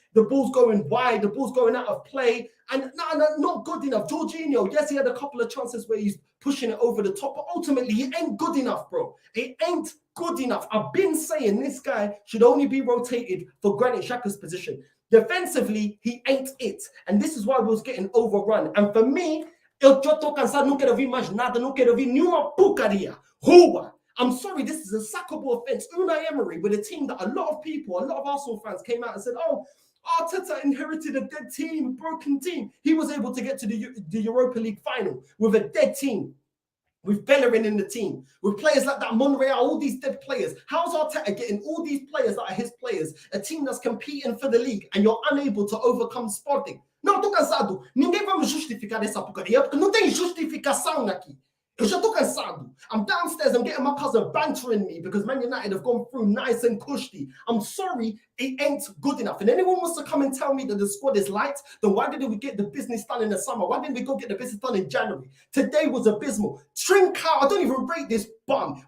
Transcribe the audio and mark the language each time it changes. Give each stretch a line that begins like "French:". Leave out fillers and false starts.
English: The ball's going wide. The ball's going out of play. And no, not good enough. Jorginho, yes, he had a couple of chances where he's pushing it over the top. But ultimately, he ain't good enough, bro. It ain't good enough. I've been saying this guy should only be rotated for Granit Xhaka's position. Defensively, he ain't it. And this is why we was getting overrun. And for me,
Portuguese: eu já tô cansado. Não quero ouvir mais nada. Não quero ouvir nenhuma porcaria. Rua.
English: I'm sorry, this is a sackable offense. Unai Emery, with a team that a lot of people, a lot of Arsenal fans came out and said, oh, Arteta inherited a dead team, a broken team. He was able to get to the Europa League final with a dead team, with Bellerin in the team, with players like that, Monreal, all these dead players. How's Arteta getting all these players that are his players, a team that's competing for the league, and you're unable to overcome Sporting?
Portuguese: Não, tô cansado. Ninguém vai me justificar essa porcaria, porque não tem justificação aqui. Eu já tô cansado.
English: I'm downstairs, I'm getting my cousin bantering me because Man United have gone through nice and cushy. I'm sorry, it ain't good enough. And anyone wants to come and tell me that the squad is light, then why didn't we get the business done in the summer? Why didn't we go get the business done in January? Today was abysmal. Trincao, I don't even rate this bum.